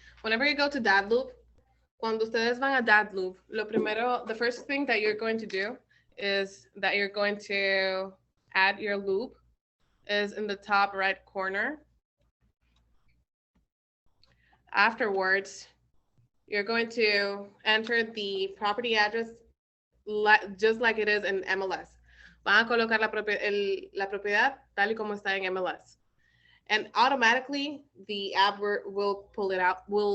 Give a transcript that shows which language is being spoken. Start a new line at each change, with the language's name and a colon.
English: Whenever you go to that loop,
Spanish: cuando ustedes van a
English: that loop, the first thing that you're going to do is that you're going to add your loop is in the top right corner. Afterwards, you're going to enter the property address just like it is in MLS.
Spanish: Van a colocar la propiedad tal y como está en MLS.
English: And automatically the app will pull it up.